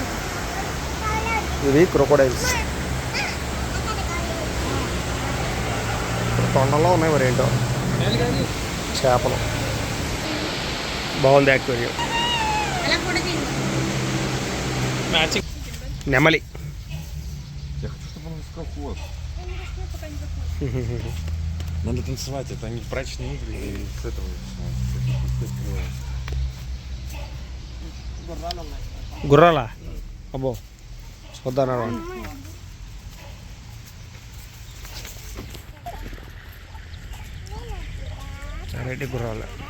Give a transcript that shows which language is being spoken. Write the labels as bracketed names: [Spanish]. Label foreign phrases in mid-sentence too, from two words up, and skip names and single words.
[Telugu] ఇవి క్రొకోడైల్స్. తొండలో ఉన్నాయి మరి ఏంటో చేపలు. బాగుంది యాక్వేరియం. నెమలి. [Russian] Надо танцевать, это они брачные игры и с этого. [Telugu] గుర్రాలా? అబ్బో చూద్దాను. వెరైటీ గుర్రాలు.